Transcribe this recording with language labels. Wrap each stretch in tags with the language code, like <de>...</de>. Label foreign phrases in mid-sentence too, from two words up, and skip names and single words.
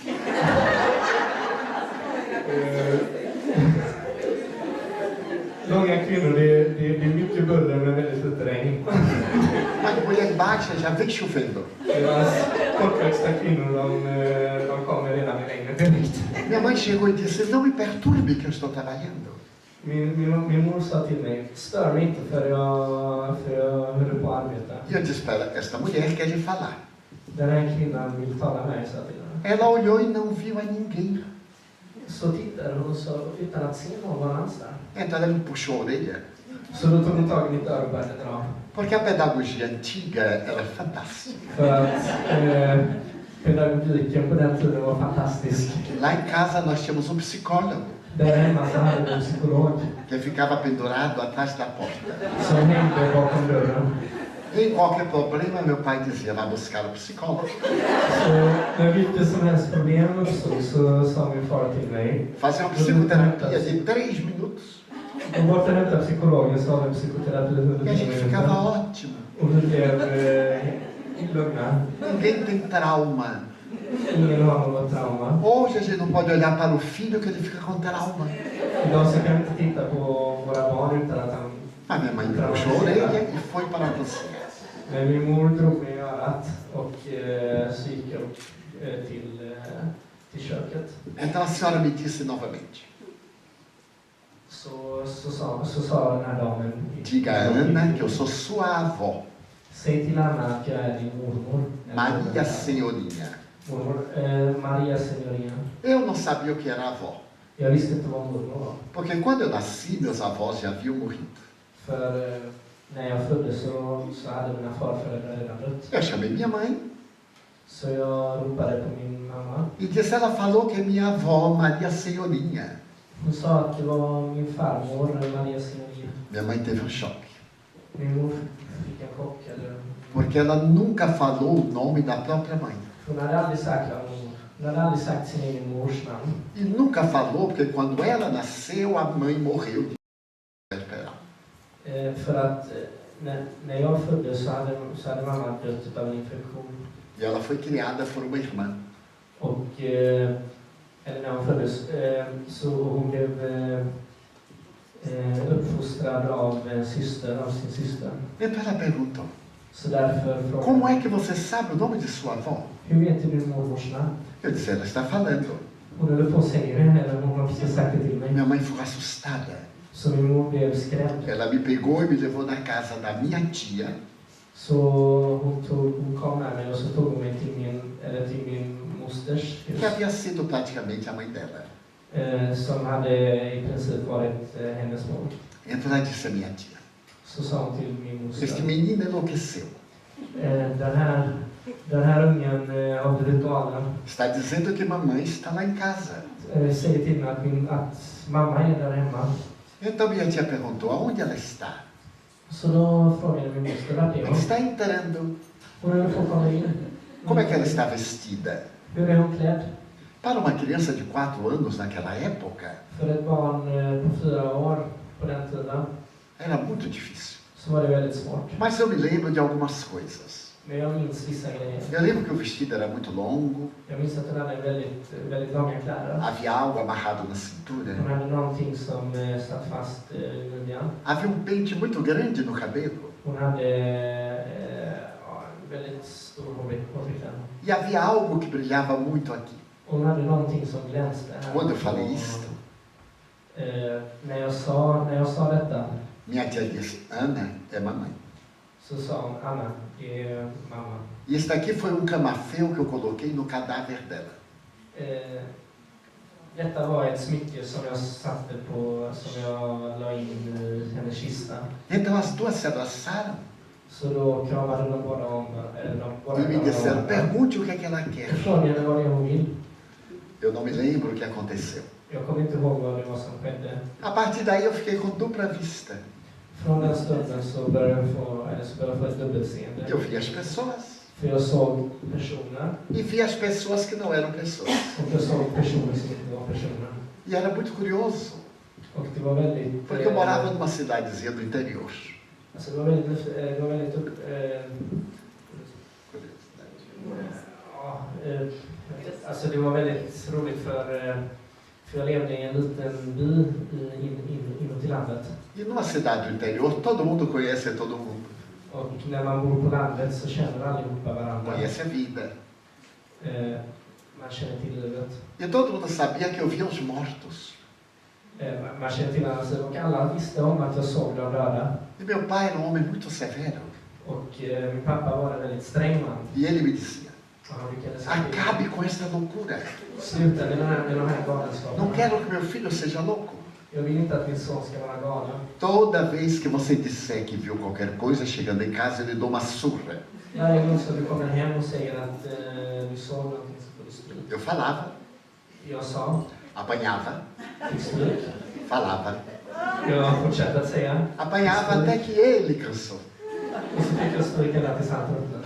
<sv>Långa kvinnor, det är mycket buller men väldigt lite regn.</sv> <pt>Mas mulher baixa já vem chovendo.</pt> <sv>Medan kortväxta kvinnor, de kommer redan i regnet direkt.</sv> <pt>Minha mãe chegou e disse, não me perturbe que eu estou trabalhando.</pt> <sv>Min mor sa till mig, stör mig inte för jag håller på att arbeta.</sv> <pt>E eu disse para ela, esta mulher quer lhe falar.</pt> <sv>Den här kvinnan vill tala med mig, sa till henne.</sv> <pt>Ela olhou e não viu a ninguém.</pt> <sv>Så tittade hon så utan att se någon annans där.</sv> <pt>Então ela me puxou a orelha.</pt> <sv>Så då tog hon tag i mitt öra och började dra.</sv> <pt>Porque a pedagogia antiga era fantástica.</pt> <sv>För att pedagogiken på den tiden var fantastisk.</sv> <pt>Lá em casa nós tínhamos um psicólogo</pt> <sv>Där hemma så hade vi en psykolog</sv> <pt>que ficava pendurado atrás da porta.</pt> <sv>som hängde bakom dörren.</sv> <pt>Em qualquer problema, meu pai dizia, vai buscar o psicólogo.</pt> <sv>Så när vilket som helst problem uppstod så sa min far till mig.</sv> <pt>Fazer uma psicoterapia de 3 minutos.</pt> <sv>Gå bort och hämta psykologen, så har vi psykoterapi under</sv> <pt>E a gente 3 ficava</pt> <sv>minuter.</sv> <pt>ótimo.</pt> <sv>Och vi blev lugna.</sv> <pt>Ninguém tem trauma.</pt> <sv>Ingen har något trauma.</sv> <pt>Hoje a gente não pode olhar para o filho que ele fica com trauma.</pt> <sv>Idag så kan vi inte titta på våra barn utan att han...</sv> <pt>A minha mãe puxou a orelha e foi para a cozinha.</pt> <sv>Men min mor drog mig i örat och så gick jag till köket.</sv> <pt>Então a senhora me disse novamente.</pt> <sv>Så sa den här damen...</sv> <pt>Diga a Ana que eu sou sua avó.</pt> <sv>Säg till Anna att jag är din mormor.</sv> <pt>Maria Senhorinha.</pt> <sv>Mormor, Maria Senhorinha.</sv> <pt>Eu não sabia o que era avó.</pt> <sv>Jag visste inte vad mormor var.</sv> <pt>Porque quando eu nasci, meus avós já haviam morrido.</pt> <sv>För när jag föddes så hade mina farföräldrar redan dött.</sv> <pt>Eu chamei minha mãe</pt> <sv>Så jag ropade på min mamma.</sv> <pt>e disse, ela falou que é minha avó, Maria Senhorinha.</pt> <sv>Hon sa att det var min farmor, Maria Senhorinha.</sv> <pt>Minha mãe teve um choque.</pt> <sv>Min mor fick en chock.</sv> <pt>Porque ela nunca falou o nome da própria mãe.</pt> <sv>Hon hade aldrig sagt sin egen mors namn.</sv> <pt>E nunca falou, porque quando ela nasceu, a mãe morreu de esperar.</pt> <sv>För att när jag föddes så hade mamma dött av en infektion.</sv> <pt>E ela foi criada por uma irmã.</pt> <sv>Och eller när hon föddes så hon blev uppfostrad av sin syster.</sv> <pt>Então ela perguntou,</pt> <sv>Så därför frågade</sv> <pt>como é que você sabe o nome de sua avó?</pt> <sv>hur vet du din mormors namn?</sv> <pt>Eu disse, ela está falando.</pt> <sv>Hon höll på att säga det, eller hon har precis sagt det till mig.</sv> <pt>Minha mãe ficou assustada.</pt> <sv>Så min mor blev skrämd.</sv> <pt>Ela me pegou e me levou na casa da minha tia.</pt> <sv>Så hon kom med mig och så tog hon mig till min mosters hus.</sv> <pt>Que havia sido praticamente a mãe dela.</pt> <sv>Som hade i princip varit hennes mor.</sv> <pt>Então ela disse a minha tia,</pt> <sv>Så sa hon till min moster.</sv> <pt>este menino enlouqueceu.</pt> <sv>Den här ungen har blivit galen.</sv> <pt>Está dizendo que mamãe está lá em casa.</pt> <sv>Säger till mig att mamma är där hemma.</sv> <pt>Então minha tia perguntou, aonde ela está?</pt> <sv>Så då frågade min moster vart är</sv> <pt>Ela</pt> <sv>hon.</sv> <pt>está entrando.</pt> <sv>Hon höll på att komma in.</sv> <pt>Como é que ela está vestida?</pt> <sv>Hur är hon klädd?</sv> <pt>Para uma criança de 4 anos naquela época,</pt> <sv>För ett barn på 4 år på den tiden</sv> <pt>era muito difícil.</pt> <sv>så var det väldigt svårt.</sv> <pt>Mas eu me lembro de algumas coisas.</pt> <sv>Men jag minns vissa grejer.</sv> <pt>Eu lembro que o vestido era muito longo,</pt> <sv>Jag minns att hon hade väldigt långa kläder.</sv> <pt>havia algo amarrado na cintura,</pt> <sv>Hon hade någonting som satt fast i midjan.</sv> <pt>havia um pente muito grande no cabelo</pt> <sv>Hon hade väldigt stor hårfrilla.</sv> <pt>e havia algo que brilhava muito aqui.</pt> <sv>Hon hade någonting som glänste här.</sv> <pt>Quando eu falei isto,</pt> <sv>När jag sa detta</sv> <pt>minha tia disse, Ana é mamãe.</pt> <sv>så sa hon, Anna, det är mamma.</sv> <pt>E este aqui foi um camafeu que eu coloquei no cadáver dela.</pt> <sv>Detta var ett smycke som jag satte på, som jag la in i hennes kista.</sv> <pt>Então as duas se abraçaram</pt> <sv>Så då kramade de båda om</sv> <pt>e me disseram, pergunte o que é que ela quer.</pt> <sv>Jag frågade vad det är hon vill.</sv> <pt>Eu não me lembro o que aconteceu.</pt> <sv>Jag kommer inte ihåg vad det var som skedde.</sv> <pt>A partir daí eu fiquei com dupla vista.</pt> <sv>Från den stunden så började jag få ett dubbelseende.</sv> <pt>Eu via as pessoas</pt> <sv>För jag såg personer</sv> <pt>e via as pessoas que não eram pessoas.</pt> <sv>och jag såg personer som inte var personer.</sv> <pt>E era muito curioso,</pt> <sv>Och det var väldigt...</sv> <pt>porque eu morava numa cidadezinha do interior.</pt> <sv>Alltså det var väldigt alltså det var väldigt roligt för jag levde i en liten by inåt i landet.</sv> <pt>E numa cidade do interior, todo mundo conhece todo mundo.</pt> <sv>Och när man bor på landet så känner allihopa varandra.</sv> <pt>Conhece a vida.</pt> <sv>Man känner till livet.</sv> <pt>E todo mundo sabia que eu via os mortos.</pt> <sv>Man känner till annars och alla visste om att jag såg de döda.</sv> <pt>E meu pai era um homem muito severo.</pt> <sv>Och min pappa var en väldigt sträng man.</sv> <pt>E ele me dizia,</pt> <sv>Och han brukade säga,</sv> <pt>acabe com esta loucura.</pt> <sv>sluta med de här galenskaperna.</sv> <pt>Não quero que meu filho seja louco.</pt> <sv>Jag vill inte att min son ska vara galen.</sv> <pt>Toda vez que você disser que viu qualquer coisa, chegando em casa, eu lhe dou uma surra.</pt> <sv>Varje gång som du kommer hem och säger att du såg någonting så får du stryk.</sv> <pt>Eu falava,</pt> <sv>Jag sa,</sv> <pt>apanhava,</pt> <sv>fick stryk.</sv> <pt>falava,</pt> <sv>Jag fortsatte att säga,</sv> <pt>apanhava até que ele cansou.</pt> <sv>Och så fick jag stryka ner till Sandtunneln.</sv>